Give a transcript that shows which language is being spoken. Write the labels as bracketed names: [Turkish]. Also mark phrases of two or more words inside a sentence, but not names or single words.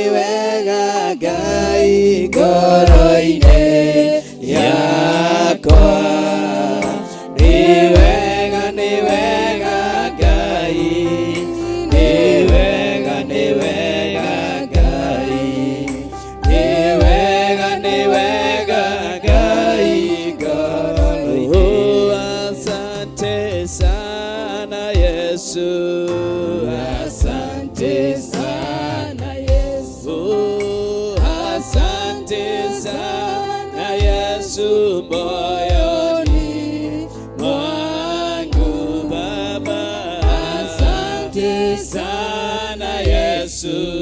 [Kikuyu] Ngai ngoro-inĩ yakwa ni wega Ngai ni wega Ngai ni wega Ngai ngoro. [Swahili] Asante sana Yesu, asante sana Yesu, asante sana Yesu moyoni mwangu Baba, asante sana Yesu,